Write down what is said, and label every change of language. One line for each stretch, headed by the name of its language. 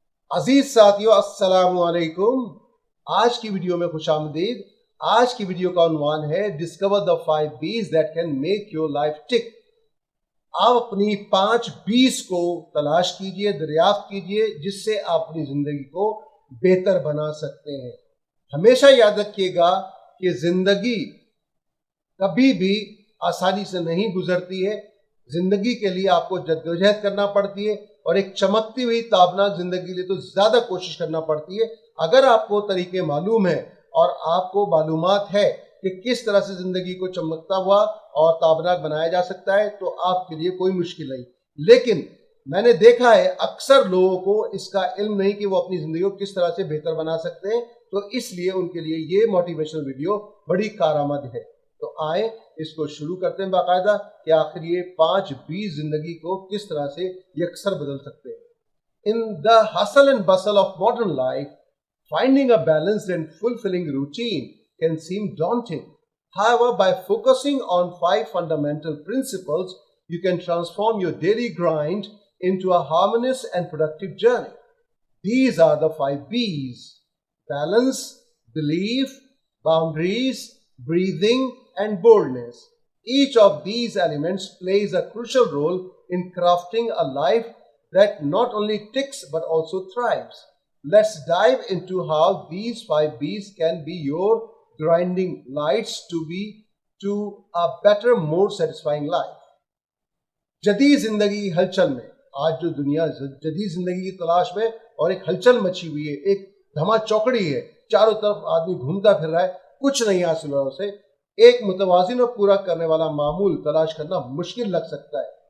Urdu: عزیز ساتھیو، السلام علیکم. آج کی ویڈیو میں خوش آمدید. آج کی ویڈیو کا عنوان ہے discover
English: the 5 B's that can make your life tick.
Urdu: آپ اپنی 5 B's کو تلاش کیجئے، دریافت کیجئے، جس سے آپ اپنی زندگی کو بہتر بنا سکتے ہیں. ہمیشہ یاد رکھیے گا کہ زندگی کبھی بھی آسانی سے نہیں گزرتی ہے. زندگی کے لیے آپ کو جدوجہد کرنا پڑتی ہے، اور ایک چمکتی ہوئی تابناک زندگی کے لیے تو زیادہ کوشش کرنا پڑتی ہے. اگر آپ کو طریقے معلوم ہیں اور آپ کو معلومات ہے کہ کس طرح سے زندگی کو چمکتا ہوا اور تابناک بنایا جا سکتا ہے، تو آپ کے لیے کوئی مشکل نہیں. لیکن میں نے دیکھا ہے اکثر لوگوں کو اس کا علم نہیں کہ وہ اپنی زندگی کو کس طرح سے بہتر بنا سکتے ہیں. تو اس لیے ان کے لیے یہ موٹیویشنل ویڈیو بڑی کارآمد ہے. تو آئیں اس کو شروع کرتے ہیں باقاعدہ کہ آخر یہ 5 B زندگی کو کس طرح سے یکسر بدل سکتے ہیں.
English: In the hustle and bustle of modern life, finding a balanced and fulfilling routine can seem daunting. However, by focusing on 5 fundamental principles, you can transform your daily grind into a harmonious and productive journey. These are the 5 B's: balance, belief, boundaries, breathing, and boldness. Each of these elements plays a crucial role in crafting a life that not only ticks but also thrives. Let's dive into how these 5 B's can be your grinding lights to a better, more satisfying life.
Urdu: جدید زندگی ہلچل میں، آج جو دنیا جدید زندگی کی تلاش میں اور ایک ہلچل مچی ہوئی ہے، ایک دھما چوکڑی ہے، چاروں طرف آدمی گھومتا پھر رہا ہے، کچھ نہیں حاصل ہوا اسے. ایک متوازن اور پورا کرنے والا معمول تلاش کرنا مشکل لگ سکتا ہے.